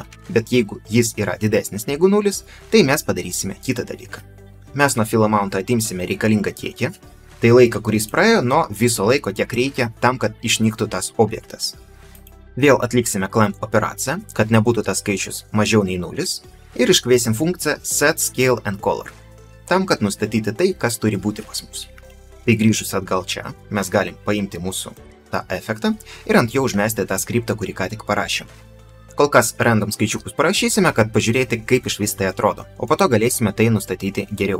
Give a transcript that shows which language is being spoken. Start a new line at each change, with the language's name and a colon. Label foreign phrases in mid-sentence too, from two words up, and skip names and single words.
Lithuanian: Bet jeigu jis yra didesnis negu 0, tai mes padarysime kitą dalyką. Mes nuo
English: fill amountą
Lithuanian: atimsime reikalingą kiekį, tai laiką, kuris praėjo nuo viso laiko, tiek reikia tam, kad išnyktų tas objektas. Vėl atliksime clamp operaciją, kad nebūtų tas skaičius mažiau nei 0, ir iškviesim funkciją
English: set scale and color,
Lithuanian: tam, kad nustatyti tai, kas turi būti pas mus. Tai grįžus atgal čia, mes galim paimti mūsų tą efektą ir ant jo užmesti tą skriptą, kurį ką tik parašėm. Kol kas random skaičiukus parašysime, kad pažiūrėti, kaip išvis tai atrodo, o po to galėsime tai nustatyti geriau.